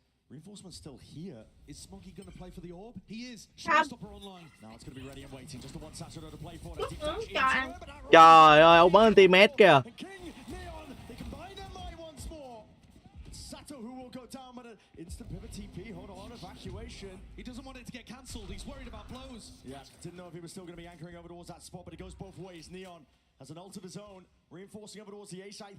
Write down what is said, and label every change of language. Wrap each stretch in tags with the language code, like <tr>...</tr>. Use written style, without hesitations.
<en>Reinforcement still here. Is Smokey going to play for the orb? He is. Showstopper online. Now it's going to be ready and waiting. Just the one Saturday to play for.</en> <vi>Trời ơi, ông bắn teammate kìa.</vi> <en>They combine their mind once more. Sato who will go down with an instant pivot TP. Hold on, evacuation. He doesn't want it to get cancelled. He's worried about Blows. Yeah, didn't know if he was still going to be anchoring over towards that spot, but it goes both ways. Neon has an ult of his own, reinforcing over towards the A side.</en>